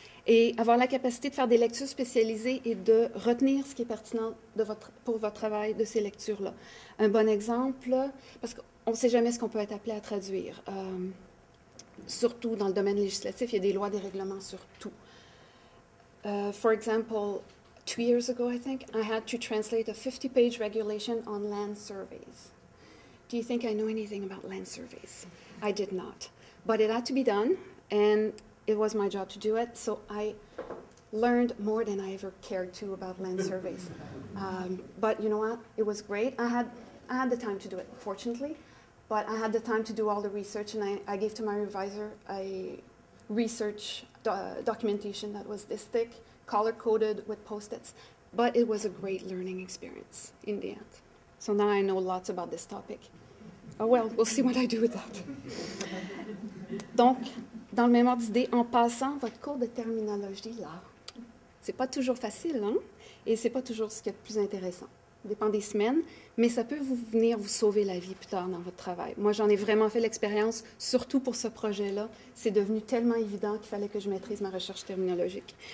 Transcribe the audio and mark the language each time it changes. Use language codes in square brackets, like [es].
[fr] Et avoir la capacité de faire des lectures spécialisées et de retenir ce qui est pertinent pour votre travail de ces lectures-là. Un bon exemple, parce qu'on ne sait jamais ce qu'on peut être appelé à traduire. Surtout dans le domaine législatif, il y a des lois, des règlements sur tout. [en] For example, 2 years ago, I think, I had to translate a 50-page regulation on land surveys. Do you think I know anything about land surveys? I did not. But it had to be done, and it was my job to do it, so I learned more than I ever cared to about land surveys. But you know what? It was great. I had the time to do it, fortunately, but I had the time to do all the research, and I gave to my revisor a research documentation that was this thick, color-coded with Post-its, but it was a great learning experience in the end. So now I know lots about this topic. Oh well, we'll see what I do with that. [fr] Donc, dans le même ordre d'idée, en passant votre cours de terminologie, là, c'est pas toujours facile, hein? Et c'est pas toujours ce qui est le plus intéressant. Ça dépend des semaines, mais ça peut venir vous sauver la vie plus tard dans votre travail. Moi, j'en ai vraiment fait l'expérience, surtout pour ce projet-là. C'est devenu tellement évident qu'il fallait que je maîtrise ma recherche terminologique.